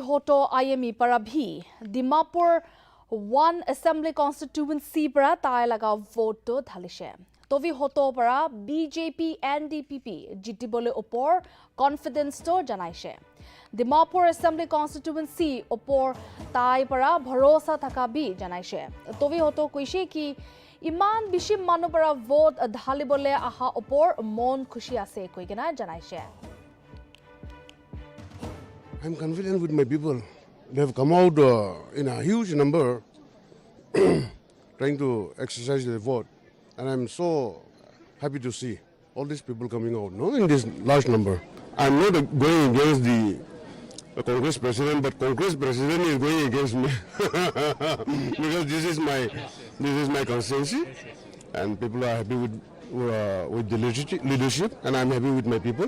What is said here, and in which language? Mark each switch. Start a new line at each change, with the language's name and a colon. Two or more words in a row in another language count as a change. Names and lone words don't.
Naga Pidgin: Hoto IME Parabhi Dimapur 1 Assembly constituency para tai laga vote to dhalishe Tovi Hoto para BJP NDPP jitibole opor confidence to janaishe Dimapur Assembly constituency opor tai para bharosa thaka bi janaishe Tovi Hoto koise ki iman bishi manu para vote dhalibole aha opor mon khushi ase koigena janaishe
English: I'm confident with my people. They have come out in a huge number trying to exercise their vote. And I'm so happy to see all these people coming out in this large number. I'm not going against the Congress president, but Congress president is going against me because this is my constituency and people are happy with the leadership and I'm happy with my people.